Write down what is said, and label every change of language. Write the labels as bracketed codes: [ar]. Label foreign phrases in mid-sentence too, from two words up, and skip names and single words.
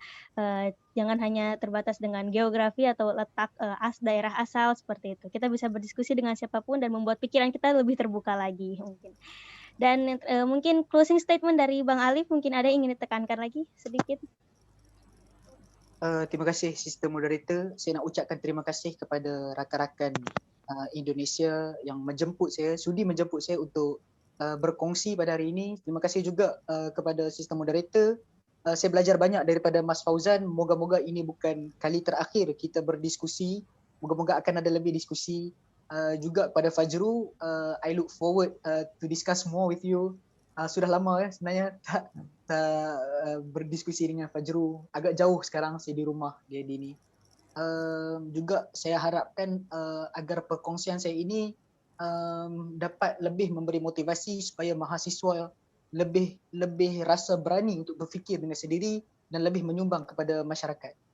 [id] Jangan hanya terbatas dengan geografi atau letak daerah asal seperti itu. Kita bisa berdiskusi dengan siapapun dan membuat pikiran kita lebih terbuka lagi mungkin. Dan mungkin [en] closing statement [id] dari Bang Alif, mungkin ada yang ingin ditekankan lagi sedikit? [ms] Terima kasih Sister Moderator. Saya nak ucapkan terima kasih kepada rakan-rakan Indonesia yang sudi menjemput saya untuk berkongsi pada hari ini. Terima kasih juga kepada Sister Moderator. Saya belajar banyak daripada Mas Fauzan. Moga-moga ini bukan kali terakhir kita berdiskusi. Moga-moga akan ada lebih diskusi. Juga pada Fajru, [en] I look forward to discuss more with you. [ms] Sudah lama sebenarnya tak berdiskusi dengan Fajru. Agak jauh sekarang saya di rumah dia di ni. Juga saya harapkan agar perkongsian saya ini dapat lebih memberi motivasi supaya mahasiswa lebih rasa berani untuk berfikir dengan sendiri, dan lebih menyumbang kepada masyarakat.